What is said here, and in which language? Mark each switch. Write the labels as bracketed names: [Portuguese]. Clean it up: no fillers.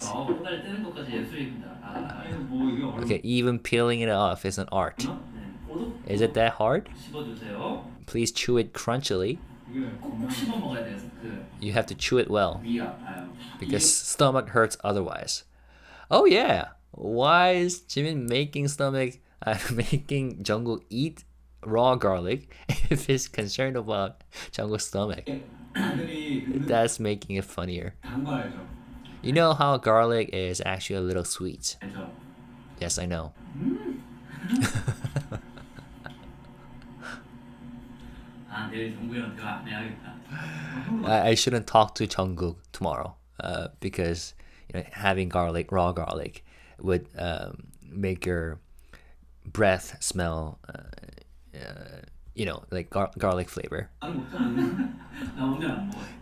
[Korean] 코다리 떼는 것까지 예술입니다. 이거 뭐 이게 어려워. [English] Okay, even peeling it off is an art. [Korean] 네. 오도 [English] Is it that hard? [Korean] 씹어주세요. [English] Please chew it crunchily. [Korean] 이게 꼭꼭 씹어 먹어야 돼요. 그 [English] You have to chew it well [Korean] 위 아파요. [English] because stomach hurts otherwise. Oh yeah. Why is Jimin making making Jungkook eat raw garlic if he's concerned about Jungkook's stomach? [Korean] 아들이 [English] That's making it funnier. [Korean] 단거 알죠? [English] You know how garlic is actually a little sweet. [Korean] 알죠? [English] Yes, I know. [Korean] 아 내일 정국이랑 대화 안 해야겠다. [English] I shouldn't talk to Jungkook tomorrow because having raw garlic, would make your breath smell, like garlic flavor. [Korean] 나는 먹지 않는. 나 오늘 안 먹어.